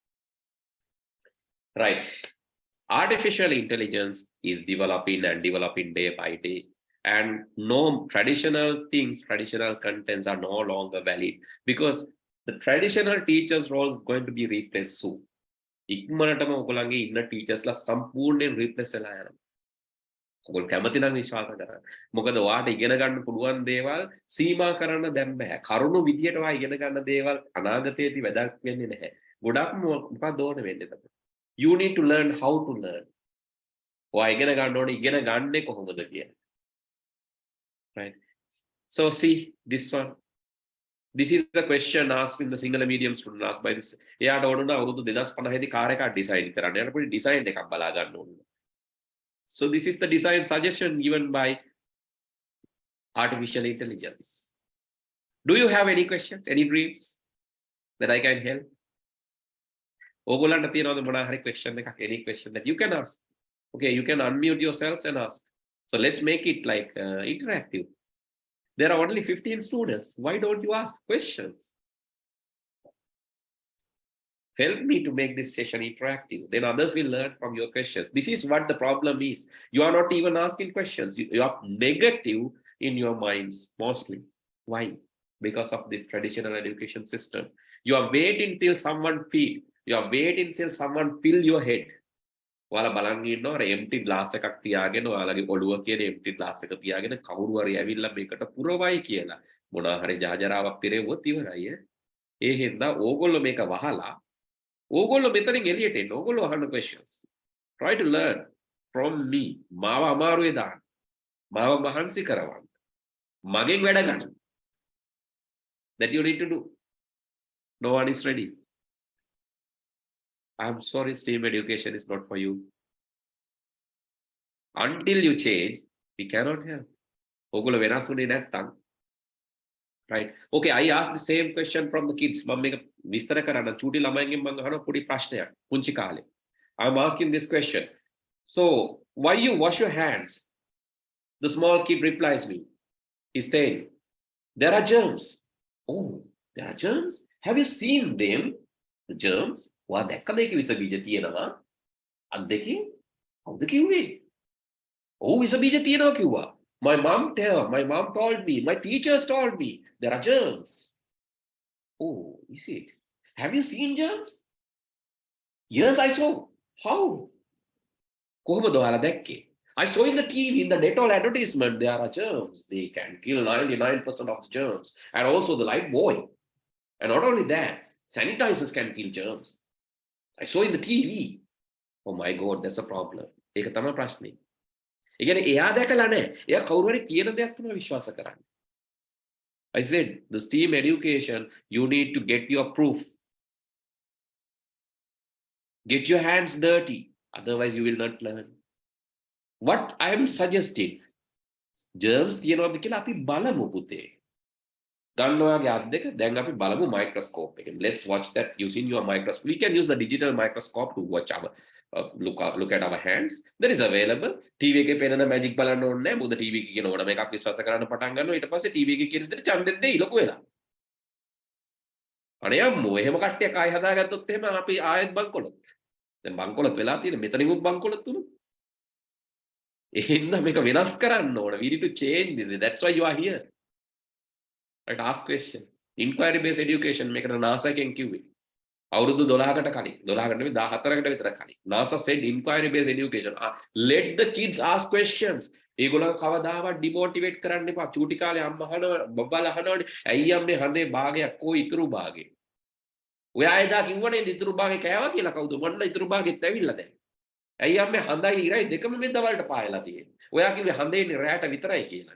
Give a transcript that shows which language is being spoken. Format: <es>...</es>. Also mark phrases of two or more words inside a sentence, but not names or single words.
<en>Right. Artificial intelligence is developing and developing day by day. And no traditional things, traditional contents are no longer valid because the traditional teacher's role is going to be replaced soon.</en> <si>ඉක්මනටම ඔයගොල්ලන්ගේ ඉන්න ටීචර්ස්ලා සම්පූර්ණයෙන් රිප්ලේස් වෙලා යනවා. ඔයගොල්ලෝ කැමති නම් විශ්වාස කරන්න. මොකද ඔයාට ඉගෙන ගන්න පුළුවන් දේවල් සීමා කරන්න දැන් බෑ. කරුණු විදියට ඔයා ඉගෙන ගන්න දේවල් අනාගතයේදී වැදගත් වෙන්නේ නැහැ. ගොඩක්ම මොකක්ද ඕන වෙන්නේ එතකොට.</si> <en>You need to learn how to learn.</en> <si>ඔයා ඉගෙන ගන්න ඕනේ ඉගෙන ගන්නේ කොහොමද කියලා.</si> <en>Right. So see this one. This is the question asked in the single medium student asked by this.</en> <si>එයාට ඕන නම් අවුරුදු 2050 දී කාර් එකක් ඩිසයින් කරන්න. එයාට පොඩි ඩිසයින් එකක් බලා ගන්න ඕන.</si> <en>So this is the design suggestion given by artificial intelligence. Do you have any questions, any dreams that I can help?</en> <si>ඕගොල්ලන්ට තියෙනවද මොනවා හරි question එකක්,</si> <en>any question that you can ask? Okay, you can unmute yourselves and ask. So let's make it like interactive. There are only 15 students. Why don't you ask questions? Help me to make this session interactive. Then others will learn from your questions. This is what the problem is. You are not even asking questions. You are negative in your minds mostly. Why? Because of this traditional education system. You are waiting till someone feed. You are waiting till someone fill your head.</en> <si>ඔයාලා බලන් ඉන්නවා</si> <en>empty glass</en> <si>එකක් තියාගෙන ඔයාලගේ ඔළුව කියන</si> <en>empty glass</en> <si>එක තියාගෙන කවුරු හරි ඇවිල්ලා මේකට පුරවයි කියලා මොනවා හරි ජාජරාවක් පිරෙවුවොත් ඉවරයි. ඒ හින්දා ඕගොල්ලෝ මේක වහලා ඕගොල්ලෝ මෙතනින් එළියට එන්න. ඕගොල්ලෝ අහන්න</si> <en>questions. Try to learn from me.</en> <si>මාව අමාරුවේ දාන්න. මාව මහන්සි කරවන්න. මගෙන් වැඩ ගන්න.</si> <en>That you need to do. No one is ready. I'm sorry, STEAM education is not for you. Until you change, we cannot help.</en> <si>ඔගොල්ලෝ වෙනස් වෙන්නේ නැත්තම්.</si> <en>Right. Okay, I asked the same question from the kids.</en> <si>මම මේක විස්තර කරන්න චූටි ළමයින්ගෙන් මම අහන පොඩි ප්‍රශ්නයක් පුංචි කාලේ.</si> <en>I'm asking this question. So, why you wash your hands? The small kid replies me. He's saying, there are germs. Oh, there are germs? Have you seen them? The germs?</en> <si>ඔයා දැක්කද ඒක විස බීජ තියෙනවා? අත් දෙකේ? කවුද කිව්වේ? ඔව් විස බීජ තියෙනවා කිව්වා.</si> <en>My mom told me, my teachers told me, there are germs. Oh, is it? Have you seen germs? Yes, I saw. How?</en> <si>කොහොමද ඔයාලා දැක්කේ?</si> <en>I saw in the TV, in the Dettol advertisement, there are germs. They can kill 99% of the germs. And also the life buoy. And not only that, sanitizers can kill germs. I saw in the TV. Oh my God, that's a problem.</en> <si>ඒක තමයි ප්‍රශ්නේ. ඒ කියන්නේ එයා දැකලා නැහැ. එයා කවුරු හරි කියන දෙයක් තමයි විශ්වාස කරන්නේ.</si> <en>I said, the STEAM education, you need to get your proof. Get your hands dirty. Otherwise, you will not learn. What I am suggesting,</en> <si>germs තියෙනවද කියලා අපි බලමු පුතේ. ගන්නවාගේ අත් දෙක දැන් අපි බලමු microscope එකෙන්.</si> <en>Let's watch that using your microscope. We can use the digital microscope to watch our look at our hands. That is available.</en> <si>TV එකේ පේන magic බලන්න ඕනේ නැහැ. මොකද TV එකේ කියන ඕනම එකක් විශ්වාස කරන්න පටන් ගන්නවා. ඊට පස්සේ TV එකේ කියන විදිහට ඡන්දෙත් දෙයි ලොකු වෙලා. අනේ අම්මෝ එහෙම කට්ටියක් ආයෙ හදාගත්තොත් එහෙම අපි ආයෙත් බංකොලොත්. දැන් බංකොලොත් වෙලා තියෙන මෙතනින්ුත් බංකොලොත් තුන. එහෙනම් මේක වෙනස් කරන්න ඕන.</si> <en>We need to change this. That's why you are here. Right, ask question. Inquiry based education</en> <si>මේකට NASA එකෙන් කිව්වේ. අවුරුදු 12කට කලින් 12කට නෙවෙයි 14කට විතර කලින්.</si> <en>NASA said inquiry based education. Let the kids ask questions.</en> <si>ඒගොල්ලෝ කවදාවත් demotivate කරන්න එපා. චූටි කාලේ අම්මා අහනවා බබ්බලා අහනවනේ. ඇයි අම්මේ හඳේ භාගයක් කොයි ඉතුරු භාගේ? ඔයා එදා කිව්වනේ ඉතුරු භාගේ කෑවා කියලා කවුද? මොන්න ඉතුරු භාගෙත් ඇවිල්ලා දැන්. ඇයි අම්මේ හඳයි ඉරයි දෙකම මේ දවල්ට පායලා තියෙන්නේ. ඔයා කිව්වේ හඳේනේ රැයට විතරයි කියලා.</si>